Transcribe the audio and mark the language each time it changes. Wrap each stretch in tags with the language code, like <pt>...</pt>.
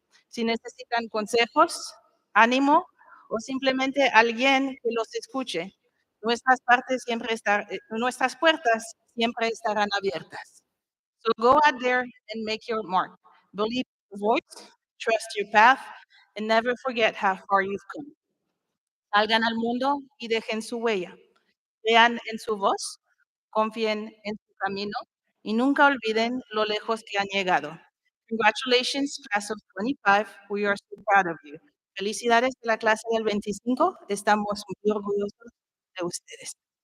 <es>Si necesitan consejos, ánimo o simplemente alguien que los escuche, nuestras puertas siempre estarán abiertas.</es> <en>So go out there and make your mark. Believe your voice, trust your path, and never forget how far you've come.</en> <es>Salgan al mundo y dejen su huella. Crean en su voz, confíen en su camino y nunca olviden lo lejos que han llegado.</es> <en>Congratulations, class of 25. We are so proud of you.</en> <es>Felicidades de la clase del 25. Estamos muy orgullosos de ustedes.</es>